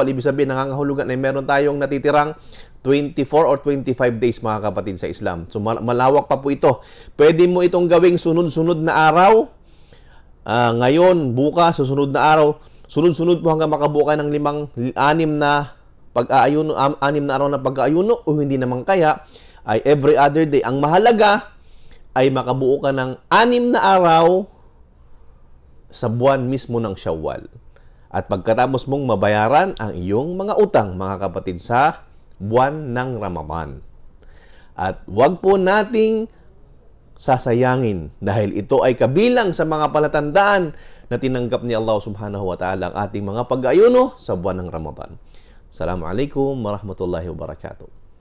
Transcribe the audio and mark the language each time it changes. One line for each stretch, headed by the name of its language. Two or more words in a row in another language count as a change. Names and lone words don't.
Filipino: Ibig sabihin, nangangahulugan ay meron tayong natitirang 24 or 25 days, mga kapatid sa Islam. So malawak pa po ito. Pwede mo itong gawing sunod-sunod na araw. Ngayon, bukas, susunod na araw, sunod-sunod po hanggang makabuo ng 6 na pag-aayuno, 6 na araw na pag-aayuno, o hindi naman kaya ay
English: every other day.
Filipino: Ang mahalaga ay makabuo ka ng 6 na araw sa buwan mismo ng Shawwal. At pagkatapos mong mabayaran ang iyong mga utang, mga kapatid, sa buwan ng Ramadan. At wag po nating sasayangin, dahil ito ay kabilang sa mga palatandaan na tinanggap ni Allah
Arabic: سبحانه وتعالى
Filipino: ang ating mga pag-ayuno sa buwan ng Ramadan.
Arabic: السلام عليكم ورحمة الله وبركاته.